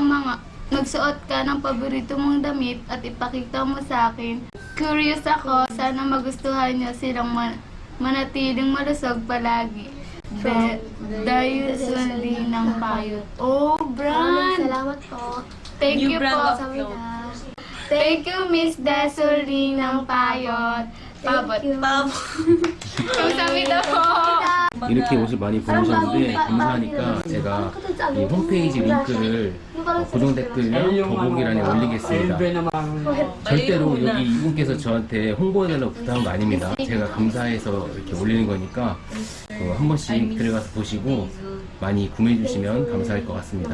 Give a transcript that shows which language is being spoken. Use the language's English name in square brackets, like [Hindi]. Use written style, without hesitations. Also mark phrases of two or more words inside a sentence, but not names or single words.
[Filipino] Magsuot Magsuot ka ng paborito mong damit at ipakita mo sa akin. Curious ako, sana magustuhan niyo silang manatiling malusog palagi. Dayusunli ng payot. Oh, Bran! Salamat po. [English] Thank you [Filipino] po. [Korean] Kamsahamnida. [English] Thank you, [Filipino] Miss Dasulli ng payot. Pabot. [Korean] 감사합니다 po. 이렇게 옷을 많이 보내셨는데 감사하니까 제가 이 홈페이지 링크를 고정 댓글 더보기란에 올리겠습니다. 절대로 여기 이분께서 저한테 홍보해달라고 부탁한 거 아닙니다. 제가 감사해서 이렇게 올리는 거니까 한 번씩 들어가서 보시고 많이 구매해 주시면 감사할 것 같습니다.